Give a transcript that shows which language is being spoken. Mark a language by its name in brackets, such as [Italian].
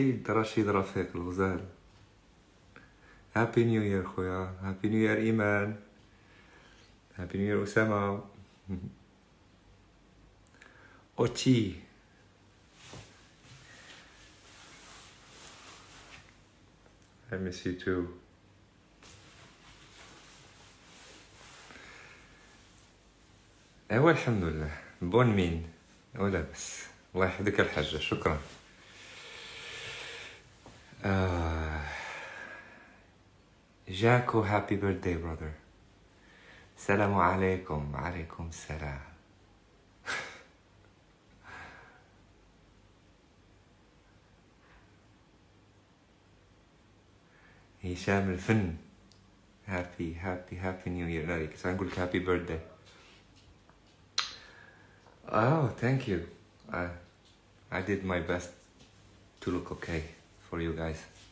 [English] رشيد رفيق الغزال. Happy new year [Arabic] خويا، [English] Happy new year إيمان، happy new year أسامة. أوتشي I miss you too. [Arabic] ايوا الحمد لله بون مين ولا بس. الله يحفظك الحاجة، شكرا. [English] جاكو happy birthday brother. [Arabic] السلام عليكم. وعليكم السلام. [English] هشام الفن، happy new year. [Arabic] لا كنت غنقول لك [English] Happy birthday. thank you. I did my best to look okay for you guys.